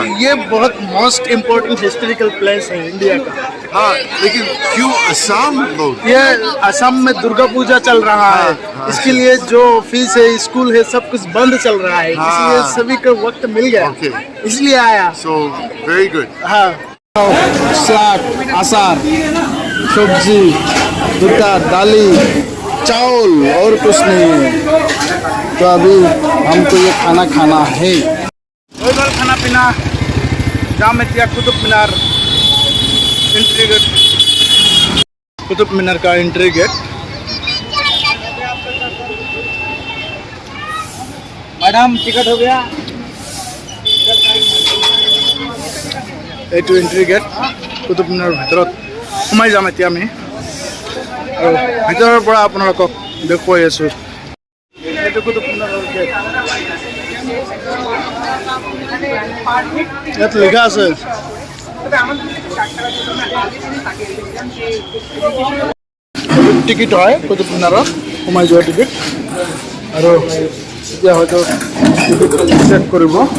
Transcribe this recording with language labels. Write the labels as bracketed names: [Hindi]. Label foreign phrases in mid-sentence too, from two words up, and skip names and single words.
[Hindi] ये बहुत [English] most important historical place [Hindi] है इंडिया का। हाँ, लेकिन क्यों असम लोग? ये असम में दुर्गा पूजा चल रहा है, हाँ। इसके लिए जो ऑफिस है, स्कूल है, सब कुछ बंद चल रहा है, हाँ। इसलिए सभी को वक्त मिल गया। ओके। इसलिए आया। [English] So very good. [Hindi] हाँ। साग, अचार, सब्जी, दूध, दाली, चावल और कुछ नहीं। तो अभी हमको ये खाना खाना है। खाना पीना जामिया कुतुब मीनार [English] entry gate, [Hindi] कुतुब मीनार का [English] entry gate. [Hindi] मैडम टिकट हो गया? [Assamese] এইটো [English] entry gate [Assamese] কুতুব মিনাৰৰ ভিতৰত সোমাই যাম এতিয়া আমি, আৰু ভিতৰৰ পৰা আপোনালোকক দেখুৱাই আছোঁ। এইটো কুতুব মিনাৰৰ গেট, ইয়াত লিখা আছে টিকিট হয় কুতুব মিনাৰত সোমাই যোৱা টিকিট, আৰু এতিয়া হয়তো চেক কৰিব।